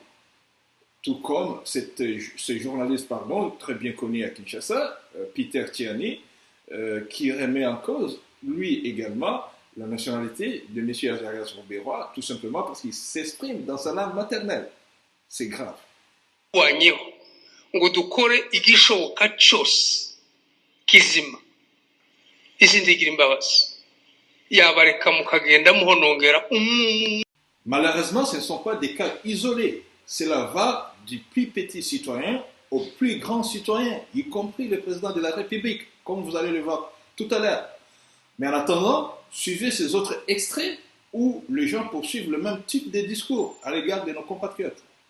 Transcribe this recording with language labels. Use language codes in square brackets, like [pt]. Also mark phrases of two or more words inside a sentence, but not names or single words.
[fr] Tout comme ce journaliste très bien connu à Kinshasa, Peter Tiani, qui remet en cause, lui également, la nationalité de M. Azarias Robérois, tout simplement parce qu'il s'exprime dans sa langue maternelle. C'est grave. [rw] Ngo dukore igishoboka cyose kizima izindigira imbabazi yabareka mukagenda muhonongera. [fr] Malheureusement, ce ne sont pas des cas isolés. Cela va du plus petit citoyen au plus grand citoyen, y compris le président de la République, comme vous allez le voir tout à l'heure. Mais en attendant, suivez ces autres extraits où les gens poursuivent le même type de discours à l'égard de nos compatriotes.